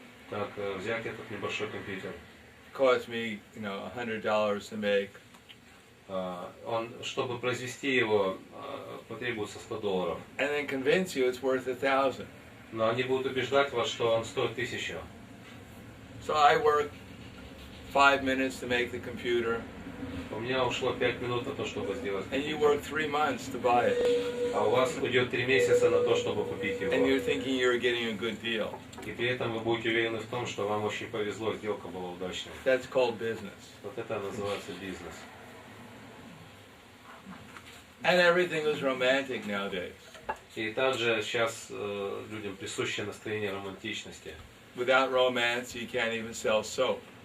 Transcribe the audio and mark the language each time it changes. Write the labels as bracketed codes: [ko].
[ru] Как взять этот небольшой компьютер. [en] Cost me, $100 to make. [ru] Он, чтобы произвести его, потребуется $100. [en] And then convince you it's worth 1,000. [ru] Но они будут убеждать вас, что он стоит 1000. [en] So I work 5 minutes to make the computer. [ru] У меня ушло 5 минут на то, чтобы сделать. [en] And you work 3 months to buy it. [ru] А у вас уйдет 3 месяца на то, чтобы купить его. [en] And you're thinking you're getting a good deal. [ru] И при этом вы будете уверены в том, что вам очень повезло, сделка была удачной. [en] That's called business. [ru] Вот это называется бизнес. [en] And everything is romantic nowadays. [ru] И также сейчас людям присуще настроение романтичности. [en] Without romance, you can't even sell soap.